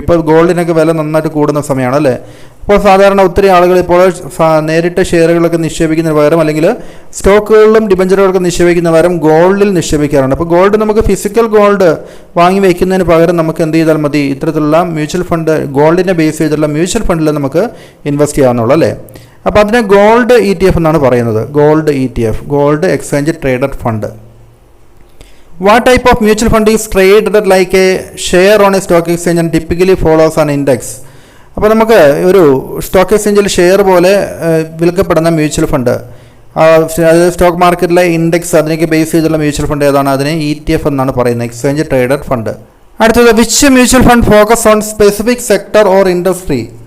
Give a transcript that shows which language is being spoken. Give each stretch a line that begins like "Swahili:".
Malayalam: ഇപ്പോൾ ഗോൾഡിനൊക്കെ വില നന്നായിട്ട് കൂടുന്ന സമയമാണ് അല്ലേ. അപ്പോൾ സാധാരണ ഒത്തിരി ആളുകൾ ഇപ്പോൾ നേരിട്ട് ഷെയറുകളൊക്കെ നിക്ഷേപിക്കുന്നതിന് പകരം അല്ലെങ്കിൽ സ്റ്റോക്കുകളിലും ഡിബഞ്ചറുകളൊക്കെ നിക്ഷേപിക്കുന്ന പകരം ഗോൾഡിൽ നിക്ഷേപിക്കാറുണ്ട്. അപ്പോൾ ഗോൾഡ് നമുക്ക് ഫിസിക്കൽ ഗോൾഡ് വാങ്ങി വയ്ക്കുന്നതിന് പകരം നമുക്ക് എന്ത് ചെയ്താൽ മതി, ഇത്തരത്തിലുള്ള മ്യൂച്വൽ ഫണ്ട് ഗോൾഡിനെ ബേസ് ചെയ്തിട്ടുള്ള മ്യൂച്വൽ ഫണ്ടിൽ നമുക്ക് ഇൻവെസ്റ്റ് ചെയ്യാവുന്നുള്ളൂ അല്ലേ. അപ്പോൾ അതിനെ ഗോൾഡ് ETF എന്നാണ് പറയുന്നത്. Gold ETF, gold exchange traded fund.
English: What type of mutual fund is traded like a share on a stock exchange and typically follows an index?
Malayalam: അപ്പോൾ നമുക്ക് ഒരു സ്റ്റോക്ക് എക്സ്ചേഞ്ചിൽ ഷെയർ പോലെ വിൽക്കപ്പെടുന്ന മ്യൂച്വൽ ഫണ്ട്, അതായത് stock മാർക്കറ്റിലെ index അതിനൊക്കെ base ചെയ്തുള്ള mutual fund ഏതാണ്? അതിനെ ETF എന്നാണ് പറയുന്നത്,
English: Exchange traded fund. അടുത്തത് which mutual fund focus on specific sector or industry?